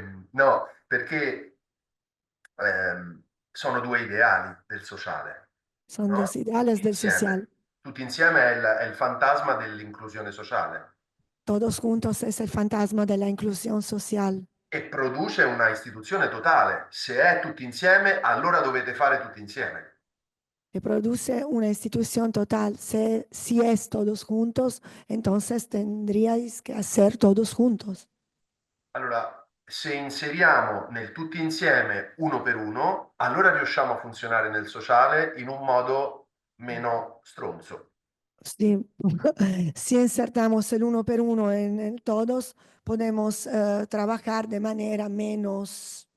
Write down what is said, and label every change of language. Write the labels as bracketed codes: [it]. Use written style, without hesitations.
[it] No, no, perché sono due ideali del sociale. [es] Son [it] No? [es] dos ideales del social. [it] Tutti insieme è il fantasma dell'inclusione sociale. [es] Todos juntos es el fantasma de la inclusión social. [it] E produce una istituzione totale. Se è tutti insieme, allora dovete fare tutti insieme. [es] Que produce una institución total. Si es todos juntos, entonces tendríais que hacer todos juntos. [it] Allora, se inseriamo nel tutti insieme uno per uno, allora riusciamo a funzionare nel sociale in un modo meno stronzo. [es] Sí. Si insertamos el [it] uno per uno [es] en el todos, podemos trabajar de manera menos